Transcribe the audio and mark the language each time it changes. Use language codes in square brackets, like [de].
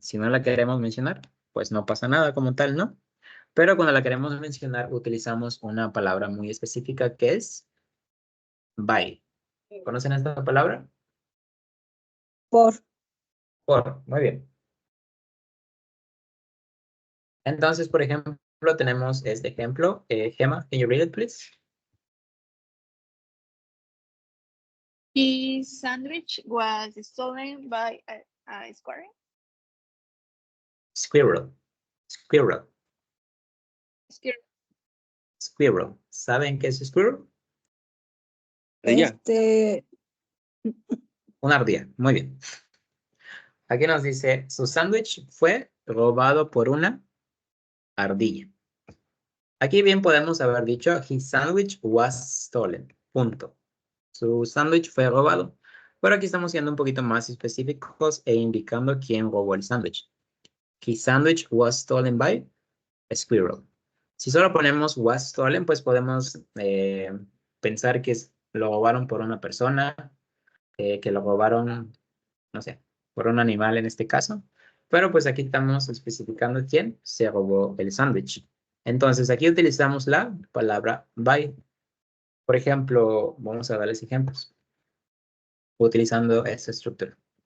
[es] Si no la queremos mencionar, pues no pasa nada como tal, ¿no? Pero cuando la queremos mencionar, utilizamos una palabra muy específica que es by. ¿Conocen esta palabra? Por. Por, muy bien. Entonces, por ejemplo, tenemos este ejemplo. [en] Gemma, can you read it, please? His sandwich was stolen by a squirrel. Squirrel. Squirrel. Squirrel. [es] Squirrel. ¿Saben qué es squirrel? [en] Yeah. [es] Una ardilla. Muy bien. Aquí nos dice, su sándwich fue robado por una ardilla. Aquí bien podemos haber dicho, [en] his sandwich was stolen. [es] Punto. Su sándwich fue robado. Pero aquí estamos siendo un poquito más específicos e indicando quién robó el sándwich. [en] His sandwich was stolen by a squirrel. [es] Si solo ponemos [en] was stolen, [es] pues podemos pensar que lo robaron por una persona, que lo robaron, no sé, por un animal en este caso. Pero pues aquí estamos especificando quién se robó el sándwich. Entonces aquí utilizamos la palabra by. Por ejemplo, vamos a darles ejemplos utilizando esta estructura.